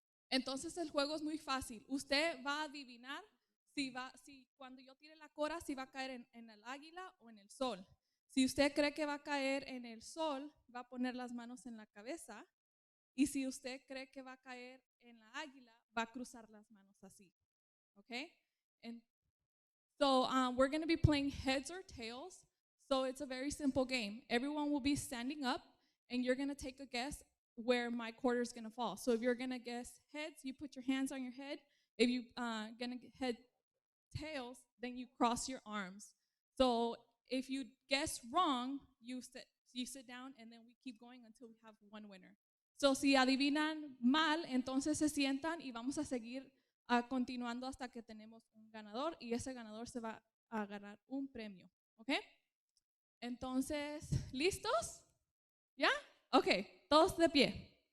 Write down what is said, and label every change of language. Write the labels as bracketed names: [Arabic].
[Spanish] Entonces el juego es muy fácil. Usted va a adivinar si cuando yo tire la cora, si va a caer en el águila o en el sol. Si usted cree que va a caer en el sol, va a poner las manos en la cabeza. Y si usted cree que va a caer en la águila, va a cruzar las manos así. Okay? [English] And so we're going to be playing heads or tails. So it's a very simple game. Everyone will be standing up, and you're going to take a guess where my quarter is going to fall. So if you're going to guess heads, you put your hands on your head. If you're going to head tails, then you cross your arms. So if you guess wrong, you sit down, and then we keep going until we have one winner. [Spanish] So si adivinan mal, entonces se sientan y vamos a seguir continuando hasta que tenemos un ganador, y ese ganador se va a ganar un premio. ¿Ok? Entonces, ¿listos? ¿Ya? Ok, todos de pie.